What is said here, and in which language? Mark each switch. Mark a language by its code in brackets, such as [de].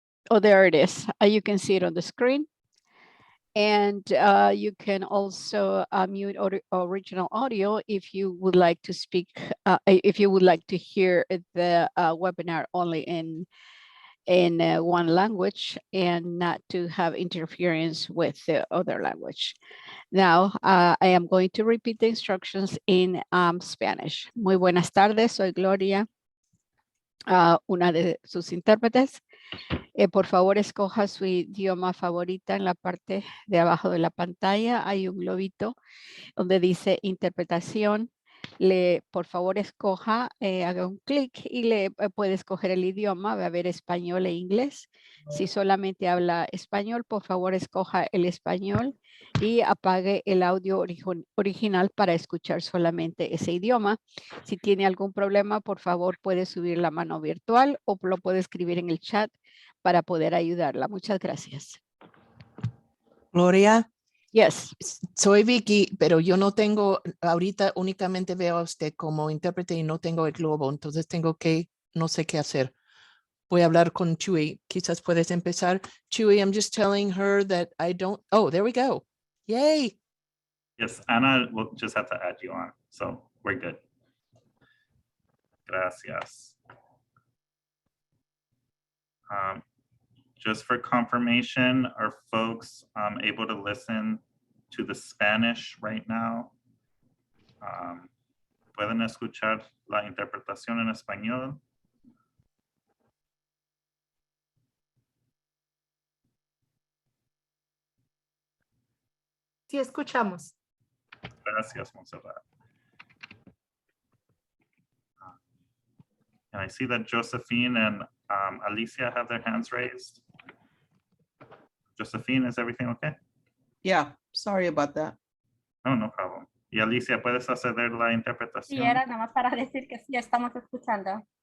[en] Oh, there it is. You can see it on the screen. And you can also mute original audio if you would like to speak, if you would like to hear the webinar only in one language and not to have interference with the other language. Now, I am going to repeat the instructions in Spanish. [es] Muy buenas tardes, soy Gloria, una de sus intérpretes. Por favor, escoja su idioma favorita en la parte de abajo de la pantalla. Hay un globito donde dice interpretación. Por favor, escoja, haga un clic y le puede escoger el idioma. Va a haber español e inglés. Si solamente habla español, por favor, escoja el español y apague el audio original para escuchar solamente ese idioma. Si tiene algún problema, por favor, puede subir la mano virtual o lo puede escribir en el chat para poder ayudarla. Muchas gracias. Gloria. [en] Yes. [es] Soy Vicky, pero yo no tengo, ahorita únicamente veo a usted como intérprete y no tengo el globo, entonces tengo que, no sé qué hacer. Voy a hablar con Chuy. Quizás puedes empezar. [en] Chuy, I'm just telling her that I don't, oh, there we go. Yay. Yes, Anna will just have to add you on, so we're good. [es] Gracias. [en] Just for confirmation, are folks able to listen to the Spanish right now? [es] ¿Pueden escuchar la interpretación en español? Sí, escuchamos. Gracias, Montserrat. [en] And I see that Josephine and Alicia have their hands raised. Josephine, is everything okay? Yeah, sorry about that. No, no problem. [es] Y Alicia, ¿puedes acceder la interpretación? Sí, era nada más para decir que ya estamos escuchando.